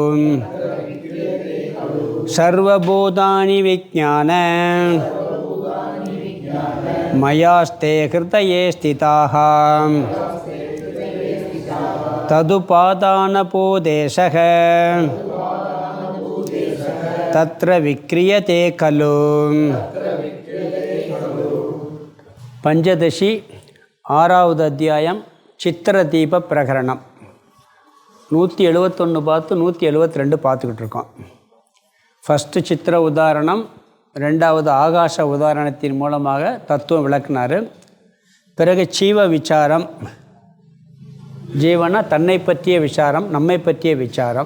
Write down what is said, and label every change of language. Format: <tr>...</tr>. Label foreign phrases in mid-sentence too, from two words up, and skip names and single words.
<sa>सर्वभूतानि विज्ञान मयास्ते हृदये स्थिताः तदुपादानपूतेशः तत्र विक्रियते खलु।</sa> <ta>पंचदशी 6வது அத்தியாயம் சித்திரதீப பிரகரணம். 171 பார்த்து 172 பார்த்துக்கிட்டு இருக்கோம். ஃபஸ்ட்டு சித்திர உதாரணம், ரெண்டாவது ஆகாச உதாரணத்தின் மூலமாக தத்துவம் விளக்குனார். பிறகு ஜீவ விசாரம், ஜீவனா தன்னை பற்றிய விசாரம், நம்மை பற்றிய விசாரம்.</ta>